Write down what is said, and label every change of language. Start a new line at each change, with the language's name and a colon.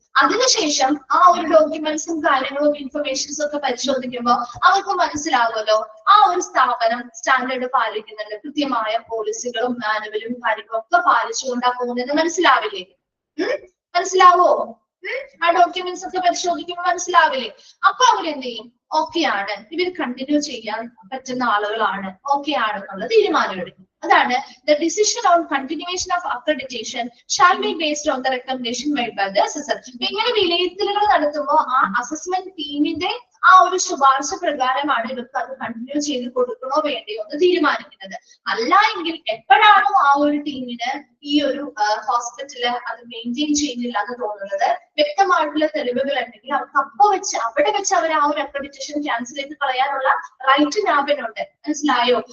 Malayalam: അതിനുശേഷം ആ ഒരു ഡോക്യുമെന്റ്സും കാര്യങ്ങളും ഇൻഫർമേഷൻസും ഒക്കെ പരിശോധിക്കുമ്പോൾ അവർക്ക് മനസ്സിലാവുമല്ലോ ആ ഒരു സ്ഥാപനം സ്റ്റാൻഡേർഡ് പാലിക്കുന്നുണ്ട്, കൃത്യമായ പോളിസികളും മാനുവലും കാര്യങ്ങളും ഒക്കെ പാലിച്ചുകൊണ്ടാ പോകുന്നത് മനസ്സിലാവില്ലേ? മനസ്സിലാവോ? ആ ഡോക്യുമെന്റ്സ് ഒക്കെ പരിശോധിക്കുമ്പോൾ മനസ്സിലാവില്ലേ? അപ്പൊ അവരെന്ത് ചെയ്യും? ഓക്കെ ആണ്, ഇവർ കണ്ടിന്യൂ ചെയ്യാൻ പറ്റുന്ന ആളുകളാണ്, ഓക്കെ ആണെന്നുള്ള തീരുമാനം എടുക്കും. അതാണ്
English: the decision on continuation of accreditation shall be based on the recommendation made by the assessor.
Malayalam: ഇങ്ങനെ വിലയിരുത്തലുകൾ നടത്തുമ്പോൾ ആ അസസ്മെന്റ് ടീമിന്റെ ആ ഒരു ശുപാർശ പ്രകാരമാണ് ഇവർക്ക് അത് കണ്ടിന്യൂ ചെയ്ത് കൊടുക്കണോ വേണ്ടയോ എന്ന് തീരുമാനിക്കുന്നത്. അല്ല എങ്കിൽ എപ്പോഴാണോ ആ ഒരു ടീമിന് ഈ ഒരു ഹോസ്പിറ്റല് അത് മെയിൻറ്റെയിൻ ചെയ്യുന്നില്ല എന്ന് തോന്നുന്നത്, വ്യക്തമായിട്ടുള്ള തെളിവുകൾ ഉണ്ടെങ്കിൽ അവർക്ക് അവിടെ വെച്ച് അവർ ആ ഒരു അക്രഡിറ്റേഷൻ ക്യാൻസൽ ചെയ്ത് കളയാനുള്ള റൈറ്റ് നാബിനുണ്ട്. മനസ്സിലായോ?